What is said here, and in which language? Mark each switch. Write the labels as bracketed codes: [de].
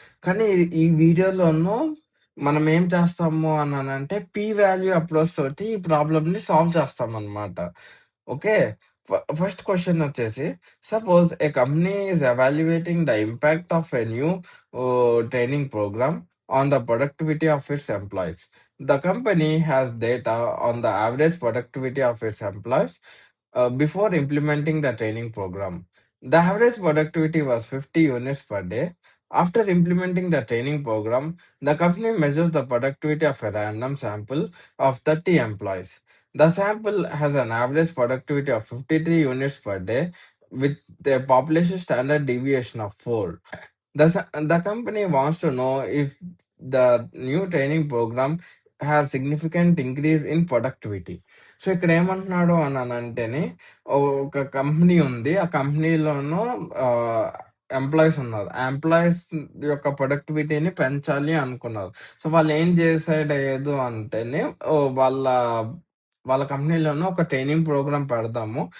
[te] కానీ ఈ వీడియోలోను మనం ఏం చేస్తాము అనంటే పి వాల్యూ అప్రోచ్ తోటి ఈ ప్రాబ్లమ్‌ని సాల్వ్ చేస్తామనమాట. ఓకే. [en] First question వచ్చేసి suppose a company is evaluating the impact of a new training program on the productivity of its employees. The company has data on the average productivity of its employees before implementing the training program. The average productivity was 50 units per day. After implementing the training program, the company measures the productivity of a random sample of 30 employees. The sample has an average productivity of 53 units per day with a population standard deviation of 4. The company wants to know if the new training program has significant increase in productivity. [te] So, ఇక్కడ ఏమంటున్నాడు అనంటేనే ఒక company ఉంది. ఆ కంపెనీలోను employees ఉన్నారు. ఆ employees యొక్క ప్రొడక్టివిటీని పెంచాలి అనుకున్నారు. సో, వాళ్ళు ఏం డిసైడ్ అయ్యేదు అంటేనే వాళ్ళ వాళ్ళ కంపెనీలోనే ఒక ట్రైనింగ్ ప్రోగ్రామ్ పెడదాము.